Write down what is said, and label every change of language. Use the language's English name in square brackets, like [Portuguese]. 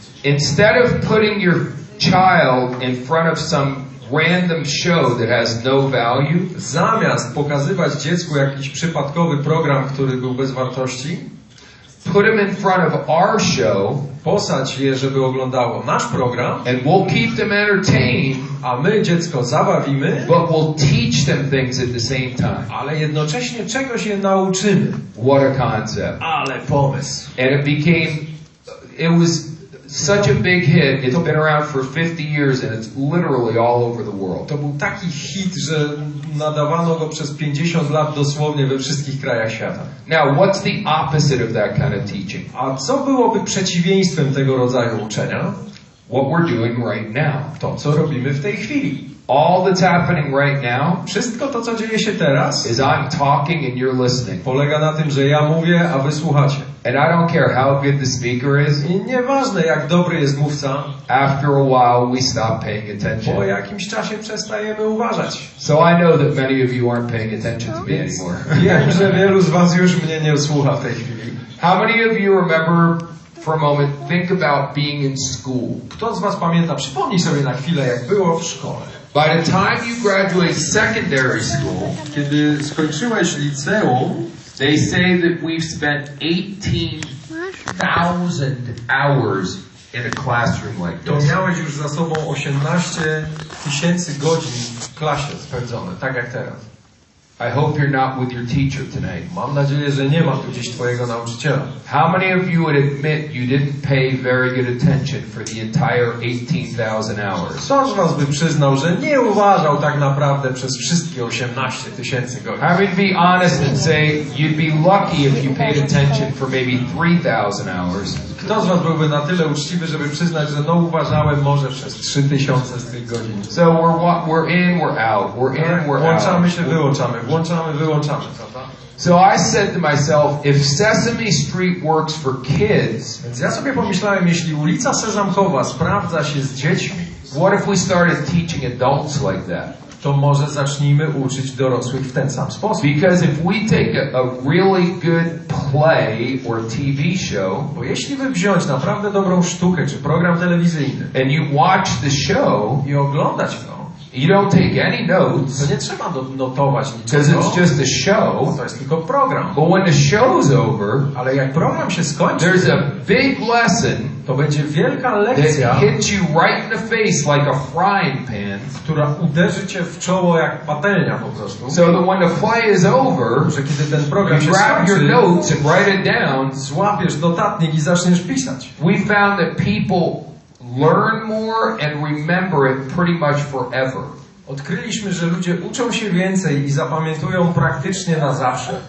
[English] Instead of putting your child in front of some random show that has no value, [Polish] Zamiast pokazywać dziecku jakiś przypadkowy program, który był bez wartości, [English] put them in front of our show, [Polish] posadź je, żeby oglądało nasz program, [English] and we'll keep them entertained, [Polish] a my dziecko zabawimy, [English] but we'll teach them things at the same time. [Polish] ale jednocześnie czegoś je nauczymy. [English] What a concept. [Polish] Ale pomysł. [English] And it was such a big hit. It's been around for 50 years and it's literally all over the world. [Polish] To był taki hit, że nadawano go przez 50 lat dosłownie we wszystkich krajach świata. [English] Now, what's the opposite of that kind of teaching? [Polish] A co byłoby przeciwieństwem tego rodzaju uczenia? [English] What we're doing right now. [Polish] To, co robimy w tej chwili. [English] All that's happening right now [Polish] Wszystko to, co dzieje się teraz, [English] is I'm talking and you're listening. [Polish] polega na tym, że ja mówię, a wy słuchacie. [English] And I don't care how good the speaker is. [Polish] I nieważne, jak dobry jest mówca, [English] After a while, we stop paying [Polish] po [English] attention. [Polish] jakimś czasie przestajemy uważać. [English] So I know that many of you aren't paying attention to me anymore. [Polish] Wiem, że wielu z was już mnie nie słucha w tej chwili. [English] How many of you remember, for a moment, think about being in school? [Polish] Kto z was pamięta, przypomnij sobie na chwilę, jak było w szkole. [English] By the time you graduate secondary school, [Polish] Kiedy skończyłeś liceum, [English] they say that we've spent 18,000 hours in a classroom like [Polish] to [English] this. [Polish] miałeś już za sobą 18 000 godzin w klasie spędzone, tak jak teraz. [English] I hope you're not with your teacher tonight. [Polish] Mam nadzieję, że nie ma tu gdzieś twojego nauczyciela. [English] How many of you would admit you didn't pay very good attention for the entire 18,000 hours? [Polish] Kto z was by przyznał, że nie uważał tak naprawdę przez wszystkie 18 000 godzin? [English] How many be honest and say you'd be lucky if you paid attention for maybe 3,000 hours? [Polish] Kto z was byłby na tyle uczciwy, żeby przyznać, że no uważałem może przez 3000 z tych godzin? [English] So we're in, we're out. We're in, we're [Polish] Włączamy się, [English] out. [Polish] wyłączamy, włączamy, wyłączamy, prawda? [English] So I said to myself, if Sesame Street works for kids, [Polish] Więc ja sobie pomyślałem, jeśli ulica Sezamkowa sprawdza się z dziećmi, [English] what if we started teaching adults like that? [Polish] to może zacznijmy uczyć dorosłych w ten sam sposób. [English] Because if we take a really good play or TV show, [Polish] Bo jeśli by wziąć naprawdę dobrą sztukę czy program telewizyjny [English] and you watch the show, [Polish] i oglądać go, [English] you don't take any notes, [Polish] to nie trzeba notować [English] because [Polish] niczego, [English] it's just a [Polish] bo [English] show. [Polish] to jest tylko program. [English] But when the show's over, [Polish] Ale jak program się skończy, [English] there's a big lesson [Polish] to będzie wielka [English] that [Polish] lekcja, [English] hits you right in the face like a frying pan. [Polish] która uderzy cię w czoło jak patelnia po prostu. [English] So that when the play is over, [Polish] Że kiedy ten program [English] you [Polish] się [English] grab your [Polish] skończy, [English] notes and write it down. [Polish] złapiesz notatnik i zaczniesz pisać. [English] We found that people learn more and remember it pretty much forever. [Polish] Odkryliśmy, że ludzie uczą się więcej i zapamiętują praktycznie na zawsze.